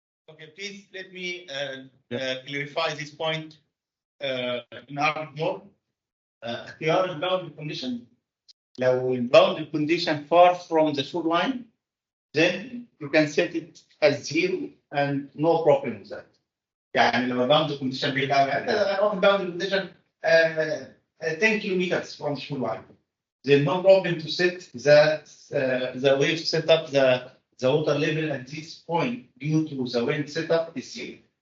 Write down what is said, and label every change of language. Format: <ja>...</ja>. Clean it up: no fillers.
<en>Okay, please let me clarify this point more.</en> <ar>اختيار الباوندري كونديشن، لو الباوندري كونديشن</ar> <en>far from the shoreline, then you can set it as 0 and no problem with that.</en> <ar>يعني لو الباوندري كونديشن بعيد قوي، اروح الباوندري كونديشن</ar> <en>10 kilometers from the shoreline. there's no problem to set the wave set up the water level at this point due to the wind setup is zero.</en>